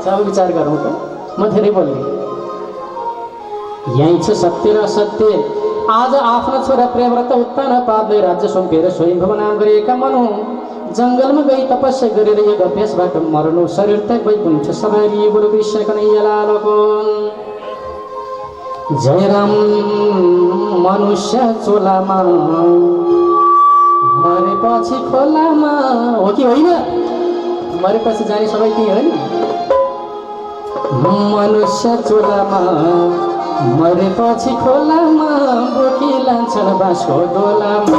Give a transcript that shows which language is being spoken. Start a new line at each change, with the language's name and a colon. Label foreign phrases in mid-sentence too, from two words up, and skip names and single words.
Nepali: अब विचार गरौँ त, म धेरै बोल्ने। यही छ सत्य र असत्य। आज आफ्नो छोरा प्रेमव्रत उत्तान पापले राज्य सुम्पेर स्वयम्भुव नाम गरेका मनु जङ्गलमा गई तपस्या गरेर यो अभ्यासबाट मर्नु, शरीर त्याग वैकुण्ठ सवारी। बोलो कृष्ण कन्हैया लालको जय। राम मनुष्य चोलामा मरेपछि खोलामा, हो कि होइन? मरेपछि जाने सबै त्यही हो नि। मनुष्य चोलामा मरेपछि खोलामा बोकी लान्छन् बाँसको डोलामा।